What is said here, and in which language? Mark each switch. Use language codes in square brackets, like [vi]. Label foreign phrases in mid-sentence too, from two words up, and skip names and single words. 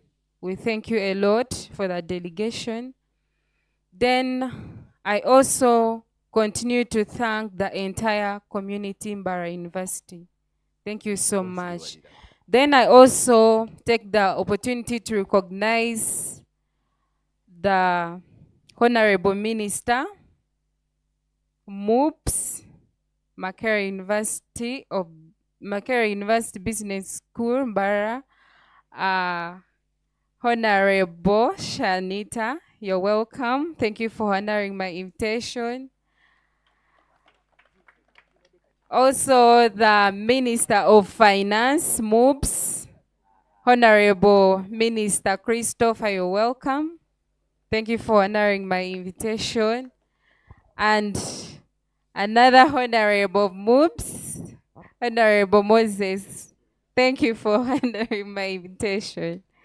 [en] We thank you a lot for the delegation. Then I also continue to thank the entire community in Mbara University. Thank you so much. Then I also take the opportunity to recognize the Honorable Minister, MOOPS, Makerere University Business School, Mbara, Honorable Shanita. You're welcome. Thank you for honoring my invitation. Also, the Minister of Finance, MOOPS, Honorable Minister Christopher, you're welcome. Thank you for honoring my invitation. And another Honorable MOOPS, Honorable Moses, thank you for honoring my invitation.